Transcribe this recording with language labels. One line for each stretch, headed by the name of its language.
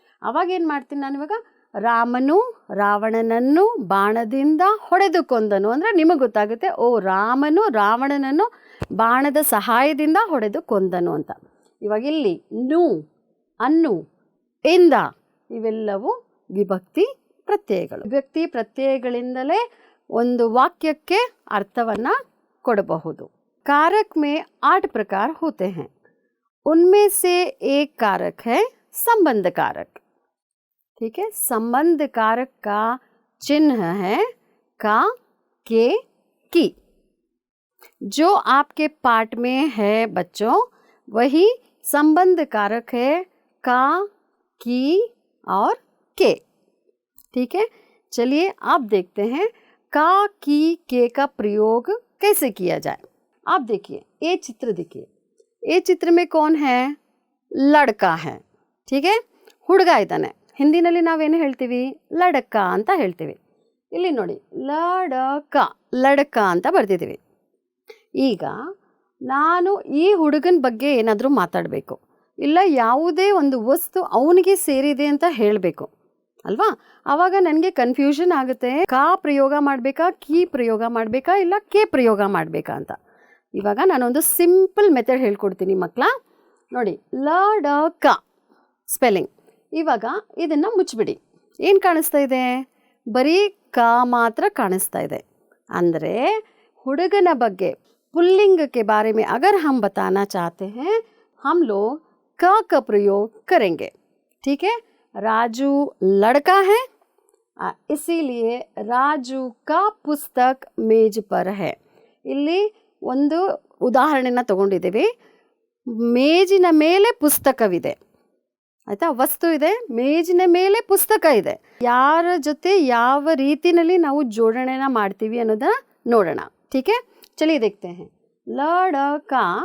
Kannada: ಅವಾಗೇನು ಮಾಡ್ತೀನಿ ನಾನು ಇವಾಗ, ರಾಮನು ರಾವಣನನ್ನು ಬಾಣದಿಂದ ಹೊಡೆದು ಕೊಂದನು ಅಂದರೆ ನಿಮಗೆ ಗೊತ್ತಾಗುತ್ತೆ, ಓ ರಾಮನು ರಾವಣನನ್ನು ಬಾಣದ ಸಹಾಯದಿಂದ ಹೊಡೆದು ಕೊಂದನು ಅಂತ। ಇವಾಗ ಇಲ್ಲಿ ನು, ಅನ್ನು, ಇಂದ ಇವೆಲ್ಲವೂ ವಿಭಕ್ತಿ ಪ್ರತ್ಯಯಗಳು। ವಿಭಕ್ತಿ ಪ್ರತ್ಯಯಗಳಿಂದಲೇ ಒಂದು ವಾಕ್ಯಕ್ಕೆ ಅರ್ಥವನ್ನು ಕೊಡಬಹುದು।
Hindi: कारक में 8 प्रकार होते हैं, उनमें से एक कारक है संबंध कारक। ठीक है, संबंध कारक का चिन्ह है का, के, की। जो आपके पाठ में है बच्चों वही संबंध कारक है का, की और के। ठीक है, चलिए आप देखते हैं का, की, के का प्रयोग कैसे किया जाए। आप देखिए ये चित्र, देखिए ये चित्र में कौन है? लड़का है।
Kannada: ठीक है, ಹುಡುಗ ಇದ್ದಾನೆ। ಹಿಂದಿನಲ್ಲಿ ನಾವೇನು ಹೇಳ್ತೀವಿ? ಲಡಕ ಅಂತ ಹೇಳ್ತೀವಿ। ಇಲ್ಲಿ ನೋಡಿ ಲಡಕ, ಲಡಕ ಅಂತ ಬರ್ತಿದ್ದೀವಿ। ಈಗ ನಾನು ಈ ಹುಡುಗನ ಬಗ್ಗೆ ಏನಾದರೂ ಮಾತಾಡಬೇಕು, ಇಲ್ಲ ಯಾವುದೇ ಒಂದು ವಸ್ತು ಅವನಿಗೆ ಸೇರಿದೆ ಅಂತ ಹೇಳಬೇಕು ಅಲ್ವಾ? ಆವಾಗ ನನಗೆ ಕನ್ಫ್ಯೂಷನ್ ಆಗುತ್ತೆ, ಕಾ ಪ್ರಯೋಗ ಮಾಡಬೇಕಾ, ಕಿ ಪ್ರಯೋಗ ಮಾಡಬೇಕಾ, ಇಲ್ಲ ಕೆ ಪ್ರಯೋಗ ಮಾಡಬೇಕಾ ಅಂತ। ಇವಾಗ ನಾನೊಂದು ಸಿಂಪಲ್ ಮೆಥಡ್ ಹೇಳ್ಕೊಡ್ತೀನಿ ಮಕ್ಕಳ, ನೋಡಿ ಲಡಕ ಸ್ಪೆಲ್ಲಿಂಗ್। ಇವಾಗ ಇದನ್ನು ಮುಚ್ಚಿಬಿಡಿ, ಏನು ಕಾಣಿಸ್ತಾ ಇದೆ? ಬರೀ ಕ ಮಾತ್ರ ಕಾಣಿಸ್ತಾ ಇದೆ। ಅಂದರೆ ಹುಡುಗನ ಬಗ್ಗೆ
Hindi: पुल्लिंग के बारे में अगर हम बताना चाहते हैं हम लोग क का प्रयोग करेंगे। ठीक है, राजू लड़का है, इसीलिए राजू का पुस्तक मेज पर है।
Kannada: ಇಲ್ಲಿ ಒಂದು ಉದಾಹರಣೆನ ತಗೊಂಡಿದ್ದೀವಿ, ಮೇಜಿನ ಮೇಲೆ ಪುಸ್ತಕವಿದೆ ಆಯಿತಾ, ವಸ್ತು ಇದೆ, ಮೇಜಿನ ಮೇಲೆ ಪುಸ್ತಕ ಇದೆ। ಯಾರ ಜೊತೆ ಯಾವ ರೀತಿಯಲ್ಲಿ ನಾವು ಜೋಡಣೆನ ಮಾಡ್ತೀವಿ ಅನ್ನೋದನ್ನ ನೋಡೋಣ।
Hindi: ठीक है, चलिए देखते हैं। लड़का